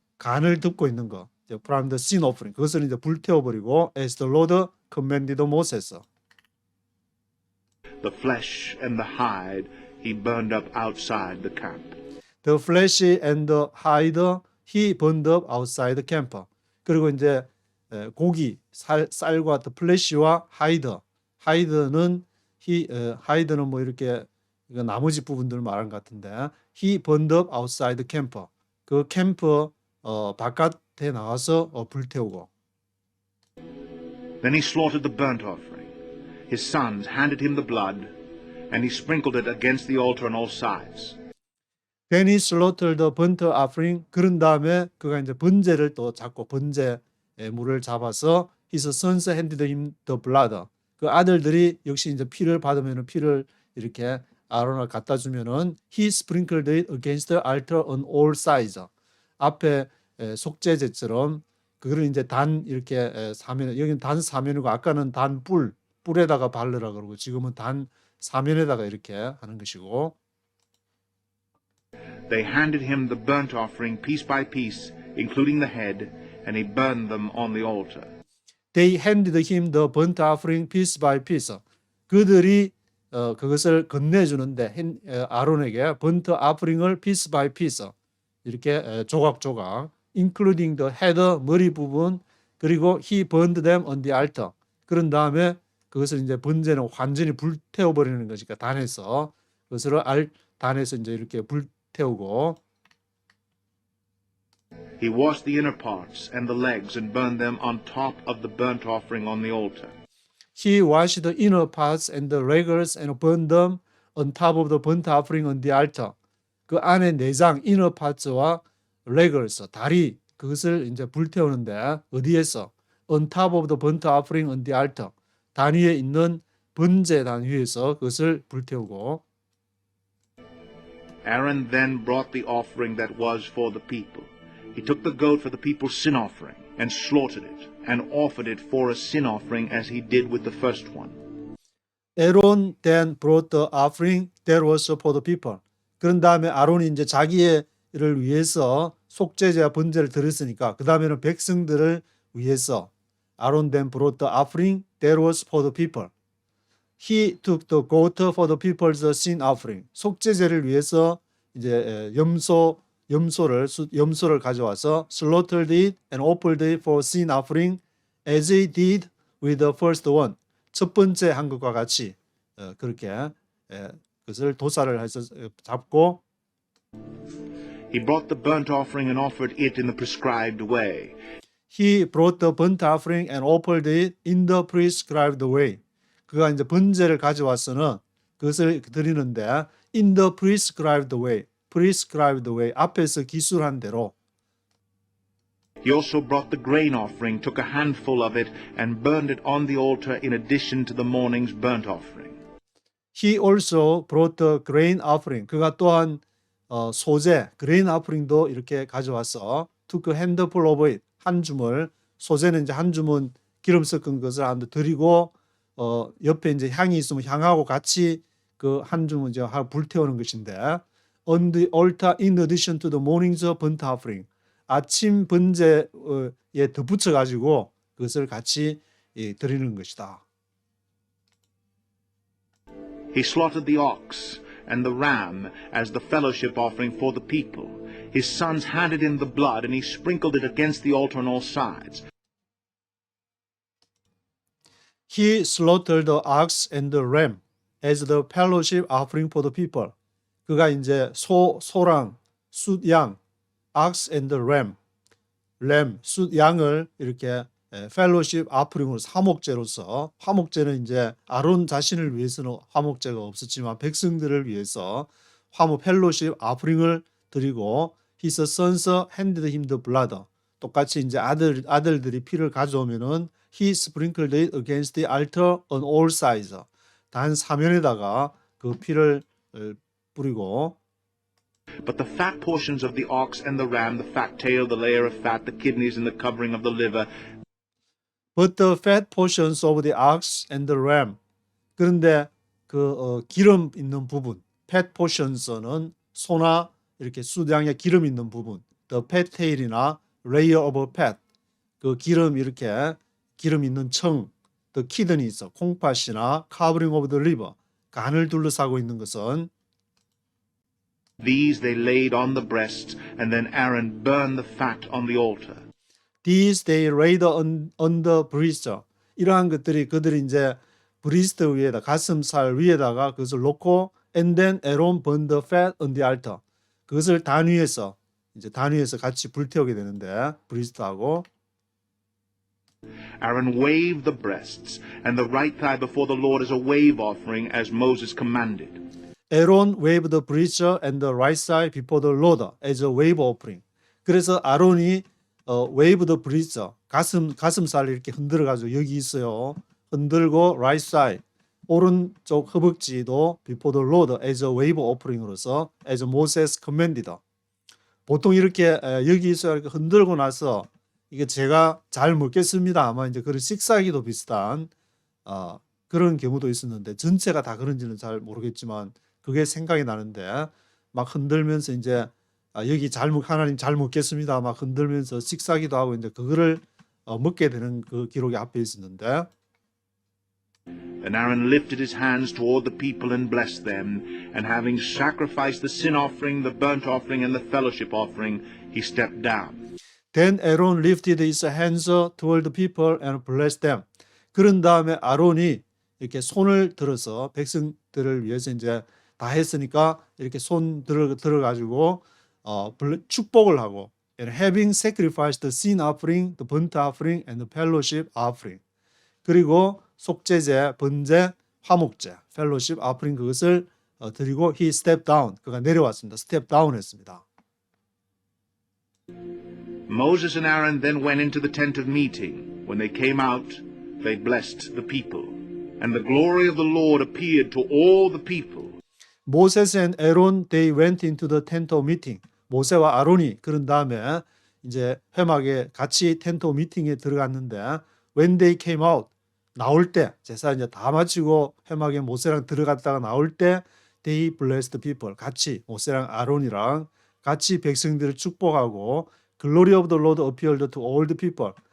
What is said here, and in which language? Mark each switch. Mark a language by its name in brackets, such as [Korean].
[Korean] 간을 덮고 있는 거. [English] from the sin offering. [Korean] 그것을 이제 불태워버리고 [English] as the Lord commanded Moses. The flesh and the hide he burned up outside the camp. The flesh and the hide he burned up outside the camp. [Korean] 그리고 이제 고기, 쌀과 [English] the flesh [Korean] 와 hide는 hide는 뭐 이렇게 나머지 부분들 말하는 것 같은데 [English] he burned up outside the camp. [Korean] 그 캠프 바깥에 나와서 불태우고. [English] Then he slaughtered the burnt offering. His sons handed him the blood, and he sprinkled it against the altar on all sides. Then he slaughtered the burnt offering. [Korean] 그런 다음에 그가 이제 번제를 또 잡고 번제 물을 잡아서 [English] his sons handed him the blood. [Korean] 그 아들들이 역시 이제 피를 받으면은 피를 이렇게 아론을 갖다 주면은 [English] he sprinkled it against the altar on all sides. [Korean] 앞에 속죄제처럼 그거를 이제 단 이렇게 사면 여기는 단 사면이고 아까는 단 뿔에다가 바르라 그러고 지금은 단 사면에다가 이렇게 하는 것이고. [English] They handed him the burnt offering piece by piece, including the head, and he burned them on the altar. They handed him the burnt offering piece by piece. [Korean] 그들이 그것을 건네주는데 아론에게 burnt offering을 [English] piece by piece [Korean] 이렇게 조각조각, [English] including the head [Korean] 머리 부분, 그리고 [English] he burned them on the altar. [Korean] 그런 다음에 그것을 이제 번제는 완전히 불태워 버리는 것이니까 단에서 그것을 단에서 이제 이렇게 불태우고 [English] He washed the inner parts and the legs and burned them on top of the burnt offering on the altar. he washed the inner parts and the legs and burned them on top of the burnt offering on the altar. [Korean] 그 안에 내장 inner parts와 legs 다리 그것을 이제 불태우는데 어디에서 [English] on top of the burnt offering on the altar [Korean] 단 위에 있는 번제단 위에서 그것을 불태우고 [English] Aaron then brought the offering that was for the people. He took the goat for the people's sin offering and slaughtered it and offered it for a sin offering as he did with the first one. Aaron then brought the offering that was for the people. [Korean] 그런 다음에 아론이 이제 자기를 위해서 속죄제와 번제를 드렸으니까 그 다음에는 백성들을 위해서 [English] Aaron then brought the offering that was for the people. He took the goat for the people's sin offering. [Korean] 속죄제를 위해서 이제 염소를 가져와서 [English] slaughtered it and offered it for sin offering as he did with the first one. [Korean] 첫 번째 한 것과 같이 그렇게 그것을 도살을 해서 잡고 [English] He brought the burnt offering and offered it in the prescribed way. He brought the burnt offering and offered it in the prescribed way. [Korean] 그가 이제 번제를 가져와서는 그것을 드리는데 [English] in the prescribed way. prescribed way. [Korean] 앞에서 기술한 대로. [English] He also brought the grain offering, took a handful of it, and burned it on the altar in addition to the morning's burnt offering. He also brought the grain offering. [Korean] 그가 또한 소재, [English] grain offering도 [Korean] 이렇게 가져와서 [English] took a handful of it. [Korean] 한 주물. 소재는 이제 한 주문 기름 섞은 것을 한데 드리고 옆에 이제 향이 있으면 향하고 같이 그 한 주문 이제 불태우는 것인데 [English] on the altar in addition to the morning's burnt offering. [Korean] 아침 번제에 덧붙여 가지고 그것을 같이 드리는 것이다. [English] He slaughtered the ox and the ram as the fellowship offering for the people. His sons handed in the blood, and he sprinkled it against the altar on all sides. He slaughtered the ox and the ram as the fellowship offering for the people. [Korean] 그가 이제 소랑 숫양, [English] ox and the ram, [Korean] 숫양을 이렇게 fellowship offering으로 화목제로서 화목제는 이제 아론 자신을 위해서는 화목제가 없었지만 백성들을 위해서 fellowship offering을 드리고 [English] his sons handed him the blood. [Korean] 똑같이 이제 아들들이 피를 가져오면은 [English] he sprinkled it against the altar on all sides. [Korean] 단 사면에다가 그 피를 뿌리고 [English] But the fat portions of the ox and the ram, the fat tail, the layer of fat, the kidneys, and the covering of the liver, But the fat portions of the ox and the ram. [Korean] 그런데 그 기름 있는 부분, fat portions는 소나 이렇게 수량의 기름 있는 부분, [English] the fat tail [Korean] 이나 [English] layer of fat, [Korean] 그 기름 이렇게 기름 있는 청, the kidneys, 콩팥이나 [English] covering of the liver, [Korean] 간을 둘러싸고 있는 것은 [English] these they laid on the breasts, and then Aaron burned the fat on the altar. These they laid on the breast. [Korean] 이러한 것들이 그들이 이제 브리스트 위에다 가슴살 위에다가 그것을 놓고 [English] and then Aaron burned the fat on the altar. [Korean] 그것을 단 위에서 같이 불태우게 되는데 브리스트하고 [English] Aaron waved the breasts and the right thigh before the Lord as a wave offering, as Moses commanded. Aaron waved the breast and the right side before the Lord as a wave offering. [Korean] 그래서 아론이 [English] wave the breast [Korean] 가슴살을 이렇게 흔들어 가지고 여기 있어요. [English] 흔들고 right side [Korean] 오른쪽 허벅지도 [English] before the Lord as a wave offering 으로서 as Moses commanded. [Korean] 보통 이렇게 여기 있어요. 이렇게 흔들고 나서 이게 제가 잘 먹겠습니다. 아마 이제 그런 식사기도 비슷한 그런 경우도 있었는데 전체가 다 그런지는 잘 모르겠지만 그게 생각이 나는데 막 흔들면서 이제 여기 하나님 잘 먹겠습니다. 막 흔들면서 식사기도 하고 이제 그거를 먹게 되는 그 기록이 앞에 있었는데 [English] And Aaron lifted his hands toward the people and blessed them, and having sacrificed the sin offering, the burnt offering, and the fellowship offering, he stepped down. Then Aaron lifted his hands toward the people and blessed them. [Korean] 그런 다음에 아론이 이렇게 손을 들어서 백성들을 위해서 이제 다 했으니까 이렇게 손 들어가지고 축복을 하고 [English] and having sacrificed the sin offering, the burnt offering, and the fellowship offering. [Korean] 그리고 속죄제, 번제, 화목제, fellowship offering 그것을 드리고 [English] he stepped down. [Korean] 그가 내려왔습니다. step down 했습니다. [English] Moses and Aaron then went into the tent of meeting. When they came out, they blessed the people. And the glory of the Lord appeared to all the people. Moses and Aaron they went into the tent of meeting. [Korean] 모세와 아론이 그런 다음에 이제 회막에 같이 텐트 미팅에 들어갔는데 [English] when they came out [Korean] 나올 때 제사 이제 다 마치고 회막에 모세랑 들어갔다가 나올 때 [English] they blessed people [Korean] 같이 모세랑 아론이랑 같이 백성들을 축복하고 [English] glory of the Lord appeared to all the people.